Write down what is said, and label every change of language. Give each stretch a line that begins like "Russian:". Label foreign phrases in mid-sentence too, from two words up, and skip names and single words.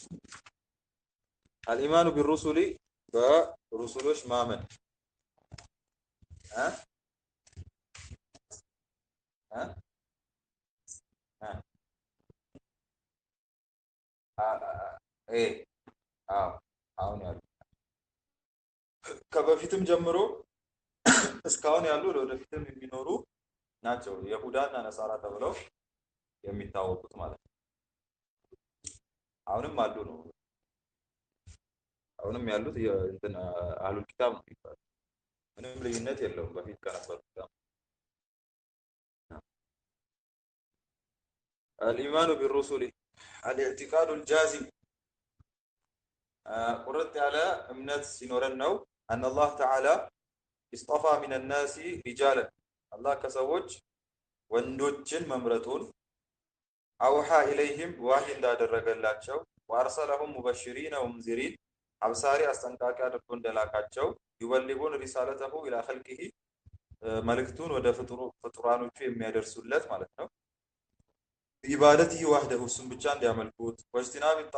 Arabic: الإيمان بالرسل
Amharic: በሩሱሎች ማመን አሁን ያሉ ከበፊትም ጀምሮ እስካሁን ያሉ ወደፊትም የሚኖሩ ናቸው። ይሁዳና ነሳራ ተብለው የሚታወቁት ማለት ነው። አሁንም አሉ ነው። አሁንም ያሉት እንትን
Arabic: أهل الكتاب
Amharic: ነው የሚባለው። ምንም ልዩነት የለውም በፊት ከነበሩት ጋር።
Arabic: الإيمان بالرسل الاعتقاد الجازم
Amharic: ቁርጥ ያለ እምነት ሲኖረን ነው
Arabic: أن الله تعالى اصطفى من الناس رجالا
Amharic: አላህ ከሰዎች ወንዶችን መምረጡን
Arabic: أوحى إليهم وحي
Amharic: እንዳደረገላቸው
Arabic: وأرسلهم مبشرين ومنذرين
Amharic: አብሳሪ አስጠንቃቂ አድርጎ እንደላካቸው
Arabic: يبلغون رسالته إلى خلقه
Amharic: መልእክቱን ወደ ፍጡራኖቹ የሚያደርሱለት ማለት ነው።
Arabic: عبادة وحده
Amharic: እሱን ብቻ እንዲያመልኩት ወጅቲናብ